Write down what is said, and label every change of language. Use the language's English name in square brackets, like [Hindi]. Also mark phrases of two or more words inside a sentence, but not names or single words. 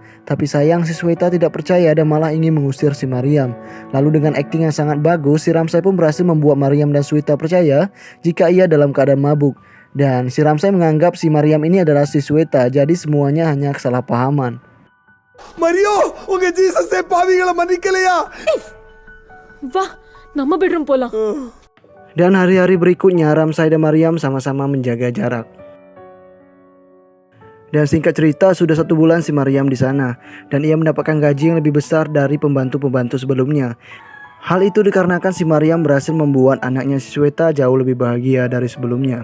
[Indonesian] Tapi sayang si Sweta tidak percaya dan malah ingin mengusir si Mariam. Lalu dengan akting yang sangat bagus, si Ramsay pun berhasil membuat Mariam dan Sweta percaya jika ia dalam keadaan mabuk. Dan si Ramsay menganggap si Mariam ini adalah si Sweta. Jadi semuanya hanya kesalahpahaman. [Tamil] Mario, உங்க Jesus பாவிகள மன்னிக்கலயா. வா நம்ம பெட்ரூம் போலாம். [Indonesian] Dan hari-hari berikutnya Ramsay dan Mariam sama-sama menjaga jarak. Dan singkat cerita, sudah 1 bulan si Mariam di sana, dan ia mendapatkan gaji yang lebih besar dari pembantu-pembantu sebelumnya. Hal itu dikarenakan si Mariam berhasil membuat anaknya si Sweta jauh lebih bahagia dari sebelumnya.